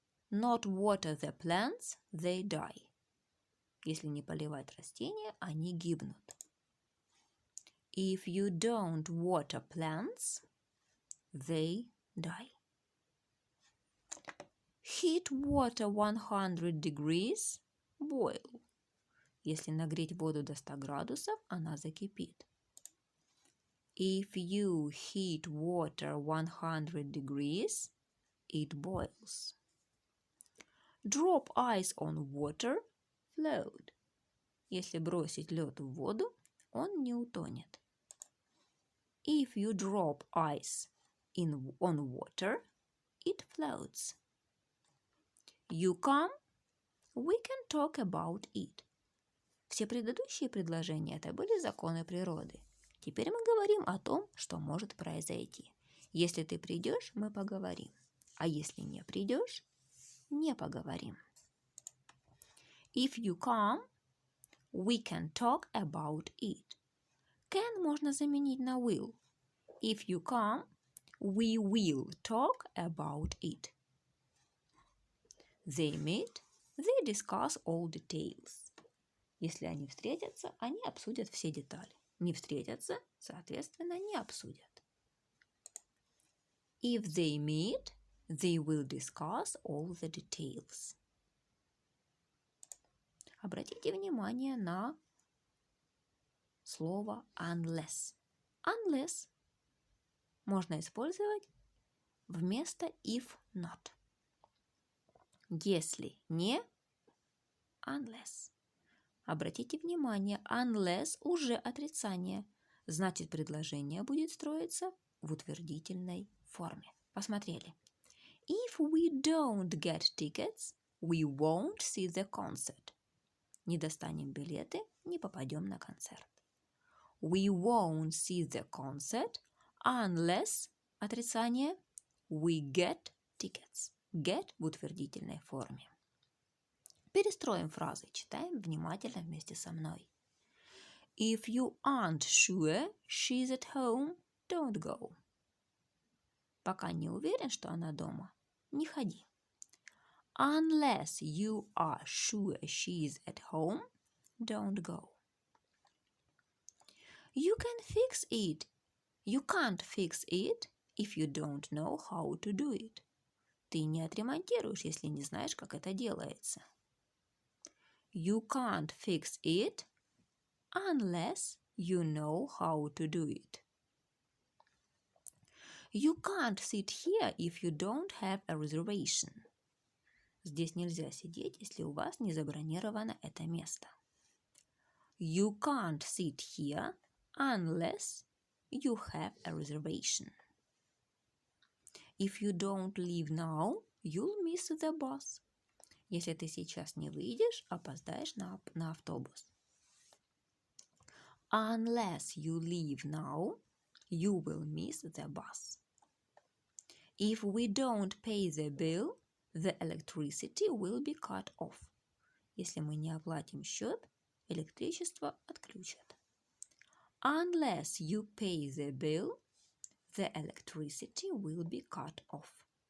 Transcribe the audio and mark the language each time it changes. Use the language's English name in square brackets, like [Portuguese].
[English] Not water the plants, they die. [Russian] Если не поливать растения, они гибнут. [English] If you don't water plants, they die. Heat water 100 degrees, boil. [Russian] Если нагреть воду до 100 градусов, она закипит. [English] If you heat water 100 degrees, it boils. Drop ice on water, float. [Russian] Если бросить лед в воду, он не утонет. [English] If you drop ice on water, it floats. You come, we can talk about it. [Russian] Все предыдущие предложения – это были законы природы. Теперь мы говорим о том, что может произойти. Если ты придешь, мы поговорим. А если не придешь, не поговорим. [English] If you come, we can talk about it. [Russian] Can можно заменить на will. [English] If you come, we will talk about it. They meet, they discuss all details. [Russian] Если они встретятся, они обсудят все детали. Не встретятся, соответственно, не обсудят. [English] If they meet, they will discuss all the details. [Russian] Обратите внимание на слово unless. Unless можно использовать вместо if not. Если не, unless. Обратите внимание, unless уже отрицание. Значит, предложение будет строиться в утвердительной форме. Посмотрели. [English] If we don't get tickets, we won't see the concert. [Russian] Не достанем билеты, не попадем на концерт. [English] We won't see the concert unless, [Russian] отрицание, [English] we get tickets. [Russian] Get в утвердительной форме. Перестроим фразы, читаем внимательно вместе со мной. [English] If you aren't sure she's at home, don't go. [Russian] Пока не уверен, что она дома, не ходи. [English] Unless you are sure she's at home, don't go. You can fix it. You can't fix it if you don't know how to do it. [Russian] Ты не отремонтируешь, если не знаешь, как это делается. [English] You can't fix it unless you know how to do it. You can't sit here if you don't have a reservation. [Russian] Здесь нельзя сидеть, если у вас не забронировано это место. [English] You can't sit here unless you have a reservation. If you don't leave now, you'll miss the bus. [Russian] Если ты сейчас не выйдешь, опоздаешь на автобус. [English] Unless you leave now, you will miss the bus. If we don't pay the bill, the electricity will be cut off. [Russian] Если мы не оплатим счет, электричество отключат. [English] Unless you pay the bill, the electricity will be cut off.